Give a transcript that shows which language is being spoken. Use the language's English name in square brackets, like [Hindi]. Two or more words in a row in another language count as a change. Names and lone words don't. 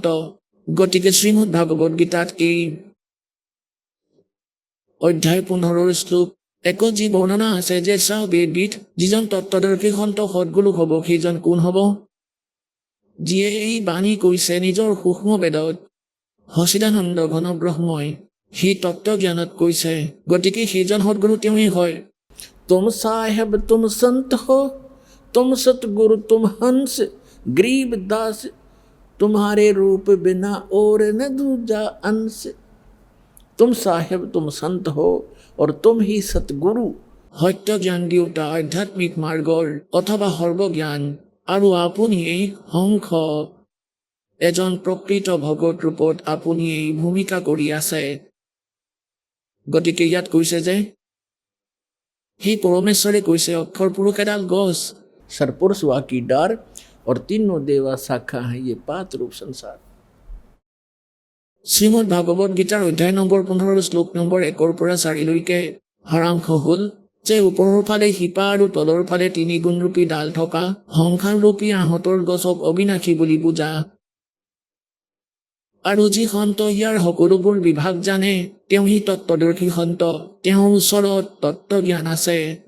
[Assamese] গতিকে শ্ৰীমদ ভাগৱত গীতাত এই অধ্যায় 15 শ্লোক 1 যি বৰ্ণনা আছে যে চাহ বেদবিদ, যিজন তত্ত্বদৰ্শী সন্ত সদ্গুৰু হ'ব, সেইজন কোন হ'ব? যিয়ে এই বাণী কৈছে নিজৰ সূক্ষ্ম বেদত, সচিদানন্দ ঘন ব্ৰহ্মই সি তত্ত্বজ্ঞানত কৈছে। গতিকে সেইজন সদ্গুৰু তেওঁই হয়। [Hindi] तुम साहेब तुम संत हो, तुम सतगुरु तुम हंस, गरीब दास तुम्हारे रूप बिना और न दूजा अंश। तुम साहेब तुम संत हो और तुम ही सतगुरु। [Assamese] সত্য জ্ঞান দিওঁতা আধ্যাত্মিক মাৰ্গৰ অথবা সৰ্বজ্ঞান, আৰু আপুনি এই হংস এজন প্ৰকৃত ভগত ৰূপত আপুনি এই ভূমিকা কৰি আছে। গতিকে ইয়াত কৈছে যে সেই পৰমেশ্বৰে কৈছে অক্ষৰ পুৰুষ এডাল গছ, [Hindi] सरपुरुष वा की डार और तीनों देवा शाखा हैं ये 5 रूप संसार। [Assamese] শ্ৰীমদ ভাগৱত গীতাৰ অধ্যায় নম্বৰ 15 শ্লোক নম্বৰ 1 পৰা 4 লৈকে সাৰাংশ হ'ল যে ওপৰৰ ফালে শিপা আৰু তলৰ ফালে 3 গুণৰূপী ডাল থকা সংসাৰৰূপী আহঁতৰ গছক অবিনাশী বুলি বুজা। আৰু যি সন্ত ইয়াৰ সকলোবোৰ বিভাগ জানে, তেওঁ সি তত্ত্বদৰ্শী সন্ত, তেওঁৰ ওচৰত তত্ত্বজ্ঞান আছে।